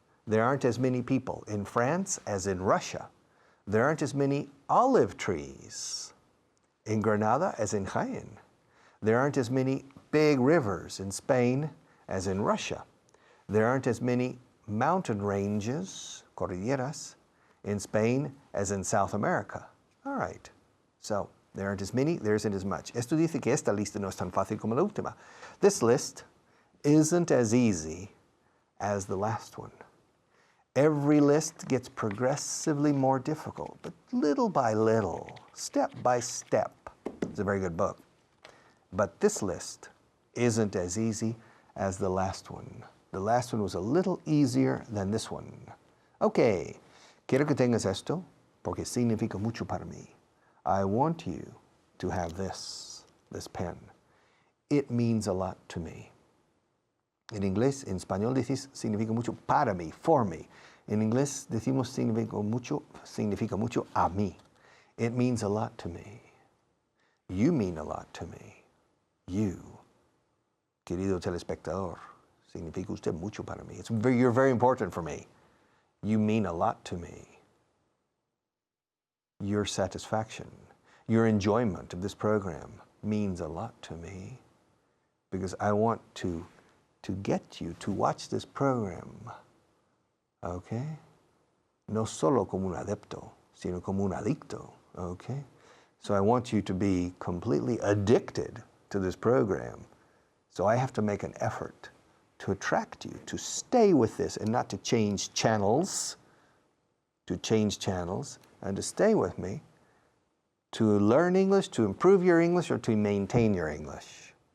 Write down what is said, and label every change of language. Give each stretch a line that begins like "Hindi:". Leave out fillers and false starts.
English: There aren't as many people in France as in Russia. There aren't as many olive trees in Granada as in Jaén. There aren't as many big rivers in Spain as in Russia. There aren't as many mountain ranges, cordilleras, in Spain as in South America. All right. So, there aren't as many, there isn't as much.
Spanish: Esto dice que esta lista no es tan fácil como la última.
English: This list isn't as easy as the last one. Every list gets progressively more difficult, but little by little, step by step. It's a very good book. But this list isn't as easy as the last one. The last one was a little easier than this one.
Spanish: Okay, quiero que tengas esto, porque significa mucho para mí.
English: I want you to have this pen. It means a lot to me.
Spanish: En inglés, en español decís significa mucho para mí,
English: for me.
Spanish: En inglés decimos significa mucho a mí.
English: It means a lot to me. You mean a lot to me.
Spanish: You, querido telespectador, significa usted mucho para mí.
English: You're very important for me. You mean a lot to me. Your satisfaction, your enjoyment of this program means a lot to me because I want to get you to watch this program, okay?
Spanish: No solo como un adepto, sino como un adicto, okay?
English: So I want you to be completely addicted to this program. So I have to make an effort to attract you, to stay with this and not to change channels, and to stay with me, to learn English, to improve your English, or to maintain your English.